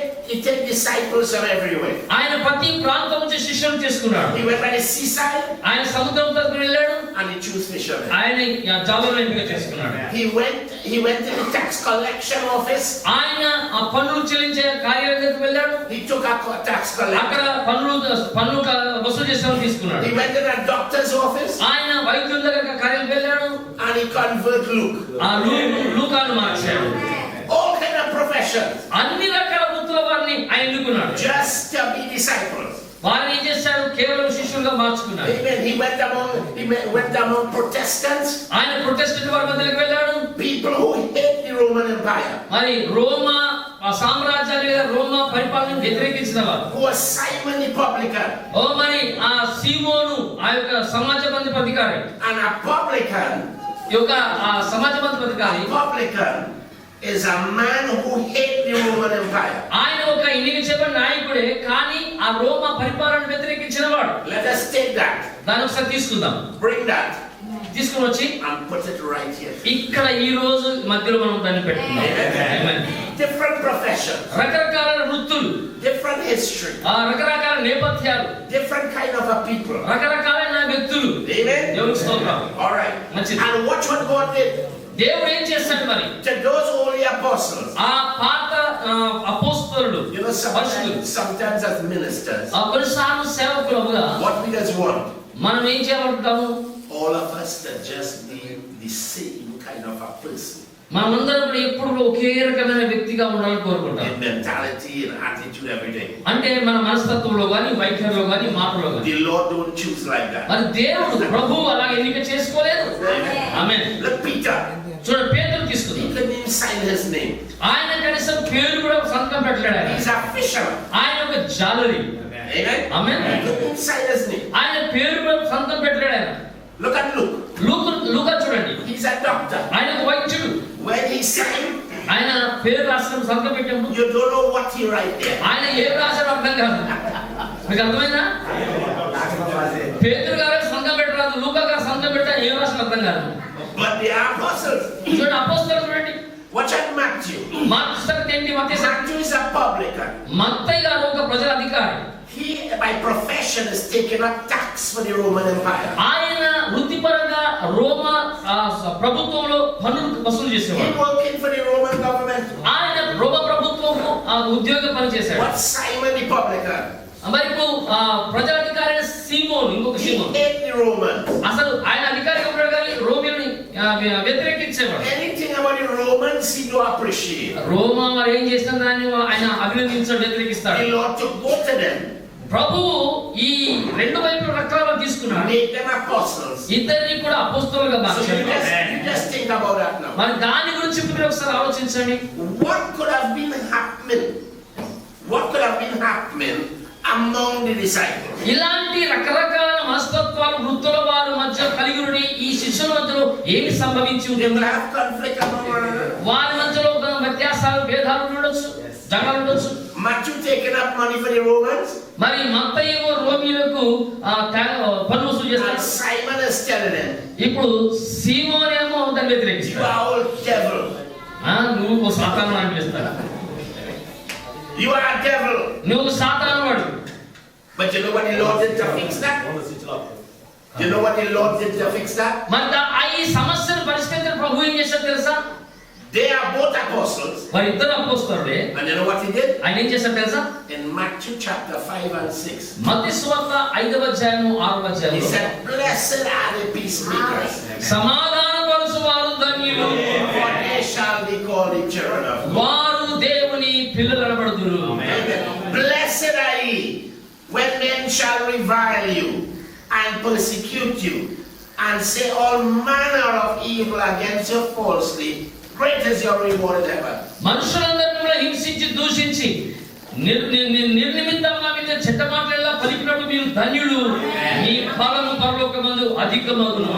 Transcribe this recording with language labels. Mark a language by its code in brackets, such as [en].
[en] He take disciples from everywhere. [te] ఆయన ప్రతి ప్రాంతం నుంచి శిష్యులను తీసుకున్నాడు. [en] He went by the seaside [te] ఆయన సముద్రం దగ్గరికి వెళ్ళాడు. [en] and he chose fishermen. [te] ఆయన జాలర్లను ఎంపిక చేసుకున్నాడు. [en] He went to the tax collection office. [te] ఆయన ఆ పన్నులు చెల్లించే కార్యాలయం దగ్గరికి వెళ్ళాడు. [en] He took a tax [te] అక్కడ [en] collector. [te] పన్ను వసూలు చేసేవాళ్ళు తీసుకున్నాడు. [en] He went to the doctor's office [te] ఆయన వైద్యుల దగ్గర కార్యాలయం వెళ్ళాడు. [en] and he converted Luke. [te] ఆ లూకాను మార్చాడు. [en] All kind of professions [te] అన్ని రకాల వృత్తుల వారిని ఆయన ఎన్నుకున్నాడు. [en] just to be disciples. [te] వారిని ఏం చేశాడు? కేవలం శిష్యులుగా మార్చుకున్నాడు. [en] Amen. He went among Protestants, [te] ఆయన ప్రొటెస్టెంట్ వారి మధ్యలోకి వెళ్ళాడు. [en] people who hate the Roman Empire, [te] మరి రోమా సామ్రాజ్యాన్ని లేదా రోమా పరిపాలనను వ్యతిరేకించిన వారు. [en] who was Simon the publican. [te] ఓ మరి ఆ సీమోను ఆ యొక్క సమాజబంధ అధికారి. [en] And a publican, [te] ఈ యొక్క సమాజబంధ అధికారి [en] is a man who hates the Roman Empire. [te] ఆయన ఒక ఎన్నిక చేయబడిన నాయకుడే, కానీ ఆ రోమా పరిపాలనను వ్యతిరేకించిన వాడు. [en] Let us take that, [te] దాన్ని ఒకసారి తీసుకుందాం. [en] bring that, [te] తీసుకుని వచ్చి [en] and put it right here. [te] ఇక్కడ ఈ రోజు మధ్యలో మనం దాన్ని పెట్టుకుందాం. [en] Amen. Different professions, [te] రకరకాల వృత్తులు, [en] different history, [te] రకరకాల నేపథ్యాలు, [en] different kind of a people. [te] రకరకాలైన వ్యక్తులు. [en] Amen. [te] దేవునికి స్తోత్రం. [en] All right. [te] మంచిది. [en] And watch what God did [te] దేవుడు ఏం చేస్తాడు మరి? [en] to those holy apostles. [te] ఆ పాత అపోస్తలుడు, [en] You know, sometimes as ministers, [te] కొన్నిసార్లు సేవకులుగా [en] what we just want, [te] మనం ఏం చేయాలంటాము? [en] all of us to just be the same kind of a person [te] మనమందరం కూడా ఎప్పుడు ఒకే రకమైన వ్యక్తిగా ఉండాలని కోరుకుంటాం. [en] in mentality and attitude, everything. [te] అంటే మన మనస్తత్వంలో గాని, వైఖరిలో గాని, మాటలో గాని. [en] The Lord don't choose like that. [te] మరి దేవుడు ప్రభువు అలా ఎన్నిక చేసుకోలేదు. ఆమేన్. [en] Look, Peter. [te] చూడండి, పేతురు తీసుకుందాం. [en] He couldn't even sign his name. [te] ఆయన కనీసం పేరు కూడా సంతకం పెట్టలేడు. ఆయన [en] He's a fisherman. [te] ఆయన ఒక జాలరి. [en] Amen. [te] Amen. [en] He couldn't even sign his name. [te] ఆయన పేరు కూడా సంతకం పెట్టలేడు. [en] Look at Luke. [te] లూకా చూడండి, [en] He's a doctor. [te] ఆయన ఒక వైద్యుడు. [en] When he signed, [te] ఆయన పేరు రాసిన సంతకం పెట్టినప్పుడు [en] you don't know what he write there. [te] ఆయన ఏం రాశారో అర్థం కాదు. మీకు అర్థమైందా? పేతురు గారు సంతకం పెట్టరాదు, లూకా గారు సంతకం పెట్టా ఏం రాసిన అర్థం కాదు. [en] But they are apostles. [te] చూడండి అపోస్తలులు చూడండి. [en] Watch out Matthew. [te] మార్కు సంగతి ఏంటి? మత్తయి సంగతి. [en] Matthew is a publican. [te] మత్తయి గారు ఒక ప్రజల అధికారి. [en] He, by profession, is taking a tax for the Roman Empire. [te] ఆయన వృత్తిపరంగా రోమా ప్రభుత్వంలో పన్నులు వసూలు [en] He [te] చేసేవాడు. [en] working for the Roman government. [te] ఆయన రోమా ప్రభుత్వము ఉద్యోగ పని చేశాడు. [en] What Simon the publican? [te] మరి ఇప్పుడు ప్రజాధికారి అయిన సీమోను, ఇంకొక [en] He [te] Simon, [en] hate the Romans. [te] అసలు ఆయన అధికారిగా ఉన్నాడు కానీ రోమియోని వ్యతిరేకించేవాడు. [en] Anything about the Romans, he don't appreciate. [te] రోమా మరి ఏం చేసిన దాన్ని ఆయన అభినందించాడు, వ్యతిరేకిస్తాడు. [en] The Lord took both of them, [te] ప్రభువు ఈ రెండు వైపుల రక్తాలను తీసుకున్నాడు, [en] made them apostles. [te] ఇద్దరిని కూడా అపోస్తలులుగా [en] So [te] మార్చాడు. [en] you just think about that now. [te] మరి దాని గురించి మీరు ఒకసారి ఆలోచించండి. [en] What could have been happening? What could have been happening among the disciples? [te] ఇలాంటి రకరకాల మనస్తత్వాలు వృత్తుల వారి మధ్య కలిగి ఉండి ఈ శిష్యుల మధ్యలో ఏమి సంభవించి [en] They [te] ఉంటుంది? [en] will have conflict among one another. [te] వారి మధ్యలో ఒక వ్యత్యాసాలు, భేదాలు ఉండొచ్చు, జగడాలు ఉండొచ్చు. [en] Matthew taking up money for the Romans, [te] మరి మత్తయి రోమీయులకు పన్ను వసూలు [en] and [te] చేస్తాడు. [en] Simon is telling them, [te] ఇప్పుడు సీమోనేమో దాన్ని [en] "You [te] వ్యతిరేకిస్తాడు. [en] are all devil. [te] నువ్వు సాతాను అనిపిస్తాడు, [en] You are a devil." [te] నువ్వు సాతాను వాడు. [en] But you know what the Lord did to fix that? You know what the Lord did to fix that? [te] మరి ఈ సమస్యను పరిష్కరించిన ప్రభు ఏం చేశాడు తెలుసా? [en] They are both apostles. [te] మరి ఇద్దరు అపోస్తలులే. [en] And you know what he did? [te] ఆయన ఏం చేశాడు తెలుసా? [en] In Matthew chapter 5 and 6. [te] మత్తయి సువార్త 5వ అధ్యాయము 6వ [en] He [te] అధ్యాయంలో [en] said, "Blessed are the peacemakers, [te] సమాధానపరచు వారు ధన్యులు, [en] for they shall be called the children of God." [te] వారు దేవుని పిల్లలు అనబడుదురు. [en] Blessed are ye when men shall revile you and persecute you and say all manner of evil against you falsely. Great is your reward in heaven. [te] మనుషులందరినీ కూడా హింసించి దూషించి నిర్నిమిత్తంగా మీద చెడ్డ మాటలెల్లా పలికినప్పుడు మీరు ధన్యులు, మీ ఫలము పరలోకమందు అధికమగును.